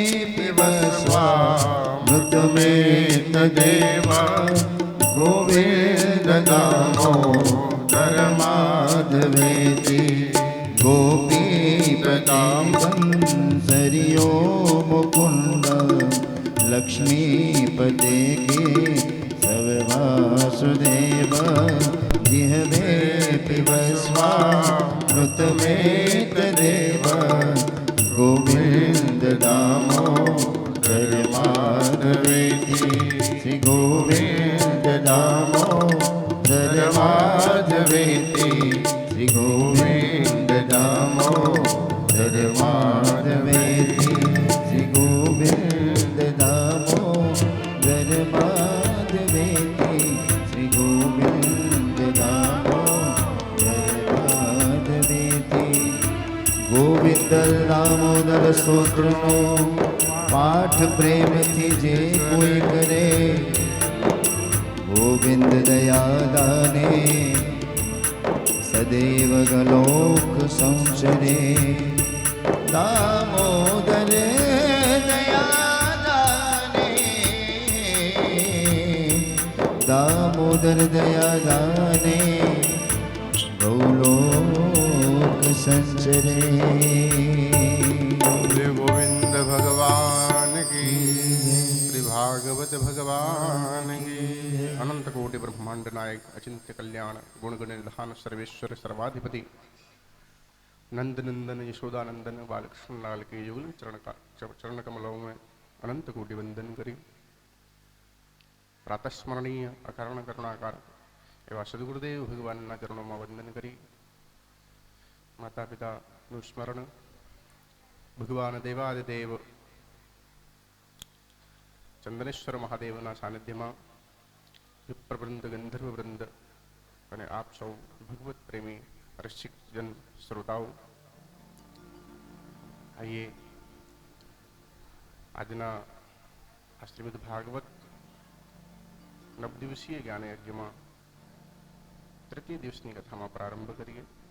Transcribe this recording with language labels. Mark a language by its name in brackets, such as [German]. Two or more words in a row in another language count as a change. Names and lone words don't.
[Sanskrit] पिबस्वामृतमेतदेव गोविन्द दामोदर माधवेति गोपीपदां सरयो मुकुन्द लक्ष्मीपते के सब वासुदेव जिह्वे पिबस्वामृतमेतदेव गोविन्द दामोदर माधवेति श्री गोविन्द दामोदर माधवेति श्री गोविन्द दामोदर माधवेति श्री गोविन्द दामोदर माधवेति श्री गोविन्द दामोदर माधवेति गोविंद दामोदर [Gujarati] स्तोत्रનો પાઠ પ્રેમથી જે કોઈ કરે ગોવિંદ દયાદાને સદૈવ ગલોક સંચરે દામોદર દયાદાને દામોદર દયાદાને ગૌલોક संचरे [Hindi] गोविंद भगवान की श्री भागवत भगवान की अनंत कोटि ब्रह्मांड नायक अचिंत्य कल्याण गुणगण निधान सर्वेश्वर सर्वाधिपति नंद नंदन यशोदानंदन बालकृष्ण लाल के युगल चरण कमलों में अनंत कोटि वंदन करी प्रातस्मरणीय अकारण करुणाकार [Gujarati] એવા સદગુરુદેવ ભગવાનના ચરણોમાં વંદન કરી માતા પિતાનું સ્મરણ, ભગવાન દેવાદિદેવ ચંદનેશ્વર મહાદેવના સાનિધ્યમાં વિપ્રવૃંદ, ગંધર્વવૃંદ અને આપ સૌ ભગવત પ્રેમી રસિકજન શ્રોતાઓ, આઈએ આજના આ શ્રીમદ ભાગવત નવદિવસીય જ્ઞાન યજ્ઞમાં તૃતીય દિવસની કથામાં પ્રારંભ કરીએ.